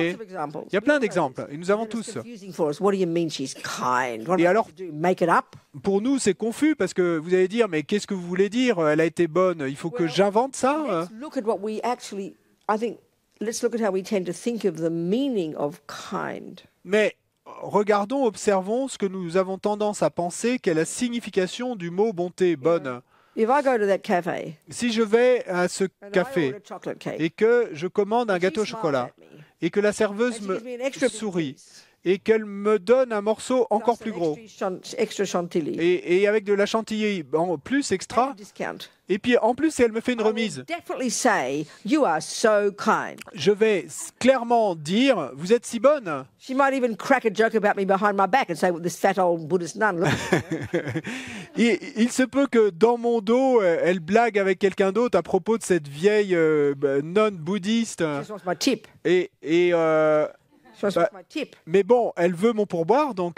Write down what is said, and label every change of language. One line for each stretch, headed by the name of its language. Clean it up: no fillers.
English: There's lots of examples.
French: Il y a plein
English: We all know
French: d'exemples,
English: this.
French: et nous avons
English: And it's
French: tous.
English: confusing for us. What do you mean she's kind? What
French: Et
English: am I
French: alors-
English: to do? Make it up?
French: Pour nous, c'est confus parce que vous allez dire, mais qu'est-ce que vous voulez dire? Elle a été bonne, il faut que
English: Well,
French: j'invente ça?
English: Let's look at what we actually, I think, let's look at how we tend to think of the meaning of kind.
French: Mais regardons, observons ce que nous avons tendance à penser qu'est la signification du mot bonté, bonne.
English: If I go to that cafe
French: Si je vais à ce
English: and I
French: café
English: order chocolate cake,
French: et que je commande un
English: she
French: gâteau au
English: smiles
French: chocolat
English: at me,
French: et que la
English: and
French: serveuse
English: she
French: me
English: gives me an extra big
French: sourit
English: piece,
French: et qu'elle me donne un morceau encore plus plus gros
English: extra chantilly,
French: et avec de la chantilly en plus
English: and extra, a discount.
French: et puis en plus elle me fait une
English: I will
French: remise,
English: definitely say, you are so kind.
French: je vais clairement dire, vous êtes si bonne.
English: She might even crack a joke about me behind my back and say, well, this fat old Buddhist nun, look at me.
French: Il se peut que dans mon dos, elle blague avec quelqu'un d'autre à propos de cette vieille nonne bouddhiste.
English: She just wants my tip.
French: Et,
English: She just
French: Bah,
English: wants my tip.
French: mais bon, elle veut mon pourboire, donc.